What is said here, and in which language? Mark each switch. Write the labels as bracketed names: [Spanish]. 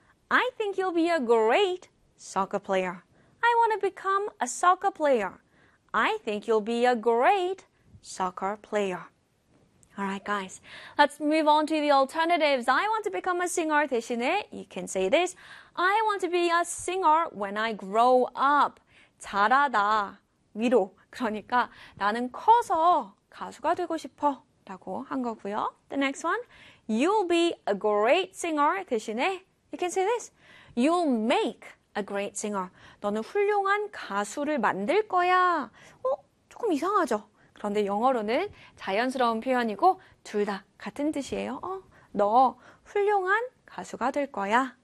[English] I think you'll be a great soccer player. I want to become a soccer player. I think you'll be a great soccer player. Alright, guys. Let's move on to the alternatives. I want to become a singer [Korean] 대신에 [English] you can say this. I want to be a singer when I grow up. [Korean] 자라다, 위로. 그러니까 나는 커서 가수가 되고 싶어 라고 한 거고요. [English] The next one. You'll be a great singer [Korean] 대신에 [English] you can say this. You'll make a great singer. [Korean] 너는 훌륭한 가수를 만들 거야. 조금 이상하죠? 그런데 영어로는 자연스러운 표현이고 둘다 같은 뜻이에요. 너 훌륭한 가수가 될 거야.